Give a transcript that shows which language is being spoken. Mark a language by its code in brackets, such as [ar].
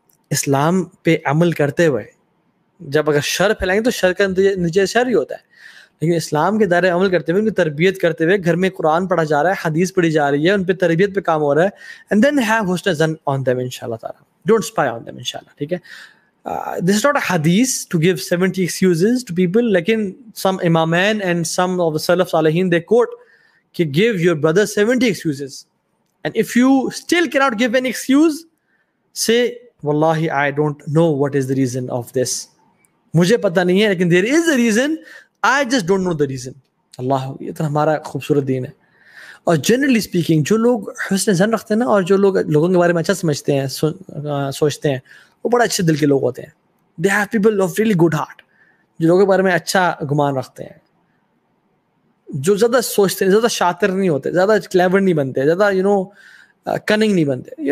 [ur] اسلام پہ عمل کرتے ہوئے جب اگر شر پھیلائیں گے تو شر کا نتیجہ شر ہی ہوتا ہے, لیکن اسلام کے دائرے عمل کرتے ہوئے, ان کی تربیت کرتے ہوئے, گھر میں قرآن پڑھا جا رہا ہے, حدیث پڑھی جا رہی ہے, ان پہ تربیت پہ کام ہو رہا ہے, [en] and then have حسن ظن on them [ur] انشاءاللہ تعالیٰ. [en] Don't spy on them انشاءاللہ. [ur] ٹھیک ہے, [en] this is not a hadith to give 70 excuses to people, [ur] لیکن [en] some imamain and some of the salaf salihin they quote [ur] کہ [en] give your brother 70 excuses, and if you still cannot give an excuse, say wallahi I don't know what is the reason of this, [ur] مجھے پتہ نہیں ہے لیکن [en] there is a reason, I just don't know the reason. [ur] اللہ, یہ تو ہمارا خوبصورت دین ہے. اور جنرلی اسپیکنگ جو لوگ حسن ظن رکھتے ہیں نا, اور جو لوگ لوگوں کے بارے میں اچھا سمجھتے ہیں, سوچتے ہیں, وہ بڑا اچھے دل کے لوگ ہوتے ہیں. [en] they have people of really good heart, [ur] جو لوگوں کے بارے میں اچھا گمان رکھتے ہیں, جو زیادہ سوچتے ہیں, زیادہ شاطر نہیں ہوتے, زیادہ کلیور نہیں بنتے, زیادہ کننگ نہیں بنتے.